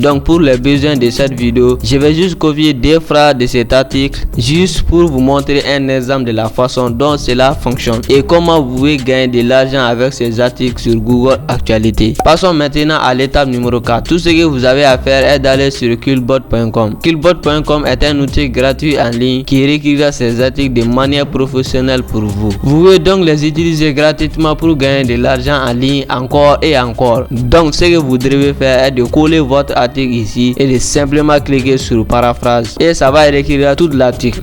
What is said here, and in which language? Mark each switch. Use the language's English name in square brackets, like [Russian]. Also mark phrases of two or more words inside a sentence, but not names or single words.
[French] Donc, pour les besoins de cette vidéo, je vais juste copier 2 phrases de cet article juste pour vous montrer un exemple de la façon dont cela fonctionne et comment vous pouvez gagner de l'argent avec ces articles sur Google Actualité. Passons maintenant à l'étape numéro 4. Tout ce que vous avez à faire est d'aller sur Quillbot.com. Quillbot.com est un outil gratuit en ligne qui récupère ces articles de manière professionnelle pour vous. Vous pouvez donc les utiliser gratuitement pour gagner de l'argent en ligne encore et encore. Donc, ce que vous devez faire est de coller votre article ici et de simplement cliquer sur paraphrase et ça va récupérer tout l'article.